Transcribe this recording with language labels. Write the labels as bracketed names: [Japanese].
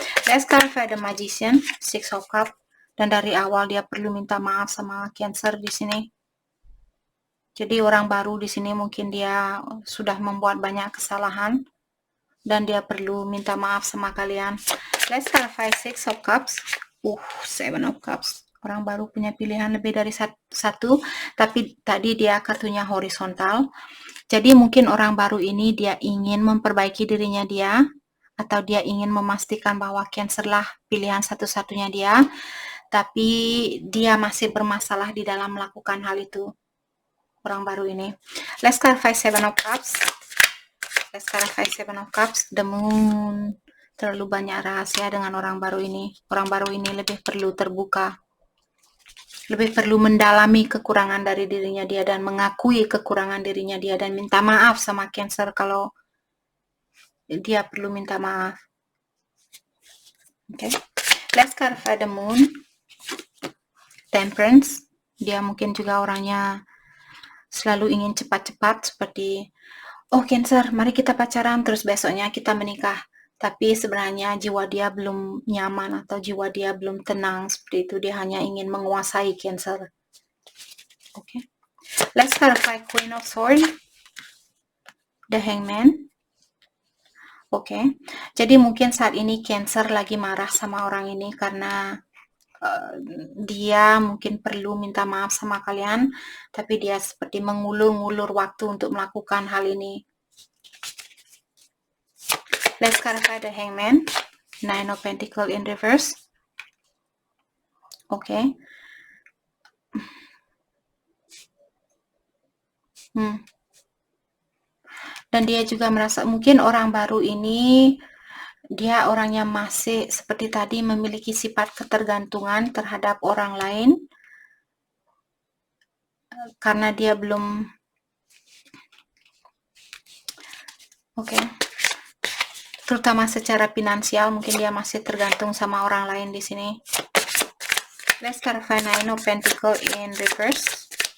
[English] Let's clarify the Magician, Six of Cups. [Indonesian] Dan dari awal dia perlu minta maaf sama Cancer di sini. Jadi orang baru di sini mungkin dia sudah membuat banyak kesalahan dan dia perlu minta maaf sama kalian. [English] Let's clarify Six of Cups. Seven of Cups. [Indonesian] Orang baru punya pilihan lebih dari satu, tapi tadi dia kartunya horizontal. Jadi mungkin orang baru ini dia ingin memperbaiki dirinya dia, atau dia ingin memastikan bahwa Cancer lah pilihan satu-satunya dia, tapi dia masih bermasalah di dalam melakukan hal itu. Orang baru ini. [English] Let's clarify Seven of Cups. Let's clarify Seven of Cups. The Moon. [Indonesian] Terlalu banyak rahasia dengan orang baru ini. Orang baru ini lebih perlu terbuka. Lebih perlu mendalami kekurangan dari dirinya dia dan mengakui kekurangan dirinya dia dan minta maaf sama Cancer kalau dia perlu minta maaf. Okay. [English] Let's clarify the Moon. Temperance. [Indonesian] Dia mungkin juga orangnya selalu ingin cepat-cepat, seperti Cancer, mari kita pacaran terus besoknya kita menikah. Tapi sebenarnya jiwa dia belum nyaman atau jiwa dia belum tenang, seperti itu. Dia hanya ingin menguasai Cancer. Okay. [English] Let's clarify Queen of Swords. The Hangman. Okay. [Indonesian] Jadi mungkin saat ini Cancer lagi marah sama orang ini karena dia mungkin perlu minta maaf sama kalian, tapi dia seperti mengulur-ngulur waktu untuk melakukan hal ini. [English] Let's clarify the Hangman. Nine of Pentacles in reverse. Okay. [Indonesian] Dan dia juga merasa mungkin orang baru ini dia orangnya masih seperti tadi memiliki sifat ketergantungan terhadap orang lain karena dia belum terutama secara finansial, mungkin dia masih tergantung sama orang lain di sini. [English] Let's clarify Nine of Pentacles in reverse.